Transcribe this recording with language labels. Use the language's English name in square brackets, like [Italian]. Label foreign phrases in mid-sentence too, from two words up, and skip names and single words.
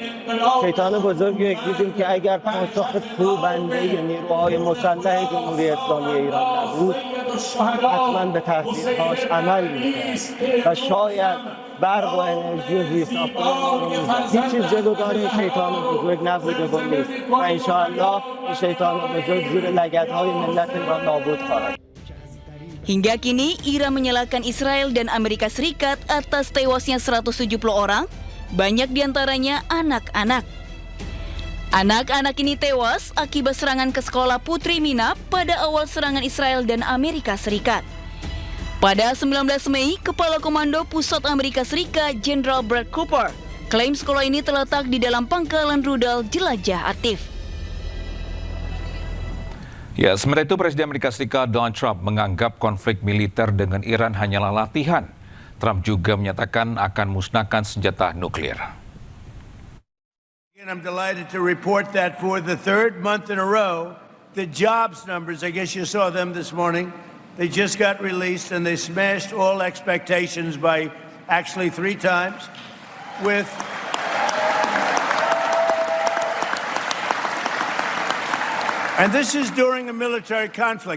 [Persian] شیطان بزرگی رو دیدیم که اگر پاسخ کوبنده نیروهای مسلح جمهوری اسلامی ایران نبود حتما به تهدیدهاش عمل می‌کرد و شاید برق و انرژی و زیرساختمان رو هیچ چیز جلودار شیطان بزرگ نبوده و نیست و انشاءالله این شیطان بزرگ زیر لگدهای ملت ایران نابود خواهد. [Indonesian] Hingga kini, Iran menyalahkan Israel dan Amerika Serikat atas tewasnya 170 orang, banyak diantaranya anak-anak. Anak-anak ini tewas akibat serangan ke sekolah Putri Minab pada awal serangan Israel dan Amerika Serikat. Pada 19 Mei, Kepala Komando Pusat Amerika Serikat, Jenderal Brad Cooper, klaim sekolah ini terletak di dalam pangkalan rudal jelajah aktif. Ya, sementara itu Presiden Amerika Serikat Donald Trump menganggap konflik militer dengan Iran hanyalah latihan. Trump juga menyatakan akan musnahkan senjata nuklir. [English] And I'm delighted to report that for the 3rd month in a row, the jobs numbers, I guess you saw them this morning, they just got released and they smashed all expectations by actually 3 times with and this is during a military conflict.